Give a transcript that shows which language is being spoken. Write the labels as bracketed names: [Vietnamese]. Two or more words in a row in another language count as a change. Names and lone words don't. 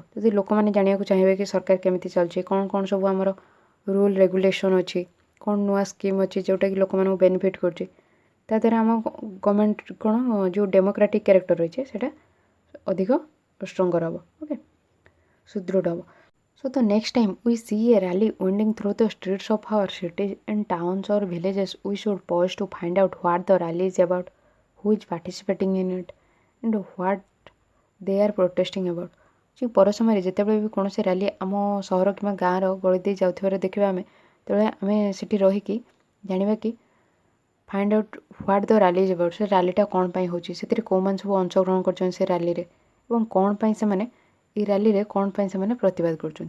[Odia] ଯଦି ଲୋକମାନେ ଜାଣିବାକୁ ଚାହିଁବେ କି ସରକାର କେମିତି ଚାଲୁଛି, କ'ଣ କ'ଣ ସବୁ ଆମର [English] rule regulation [Odia] ଅଛି, କ'ଣ ନୂଆ ସ୍କିମ୍ ଅଛି ଯେଉଁଟାକି ଲୋକମାନଙ୍କୁ ବେନିଫିଟ୍ କରୁଛି, ତାଦ୍ୱାରା ଆମ ଗଭର୍ଣ୍ଣମେଣ୍ଟ କ'ଣ ଯେଉଁ [English] democratic character [Odia] ରହିଛି ସେଇଟା ଅଧିକ ଷ୍ଟ୍ରଙ୍ଗର ହେବ। ଓକେ, ସୁଦୃଢ଼ ହେବ। [English] So the next time we see a rally winding through the streets of our cities and towns or villages, we should pause to find out what the rally is about, who is participating in it, and what they are protesting about. [Odia] ପର ସମୟରେ ଯେତେବେଳେ ବି କୌଣସି ରାଲି ଆମ ସହର କିମ୍ବା ଗାଁର ଗଳି ଦେଇ ଯାଉଥିବାର ଦେଖିବା ଆମେ, ତେବେଳେ ଆମେ ସେଠି ରହିକି ଜାଣିବା କି [English] find out what the rally is about, [Odia] ସେ ରାଲିଟା କ'ଣ ପାଇଁ ହେଉଛି, ସେଥିରେ କେଉଁମାନେ ସବୁ ଅଂଶଗ୍ରହଣ କରୁଛନ୍ତି ସେ ରାଲିରେ, ଏବଂ କ'ଣ ପାଇଁ ସେମାନେ এই ରାଲିରେ କ'ଣ ପାଇଁ ସେମାନେ ପ୍ରତିବାଦ କରୁଛନ୍ତି।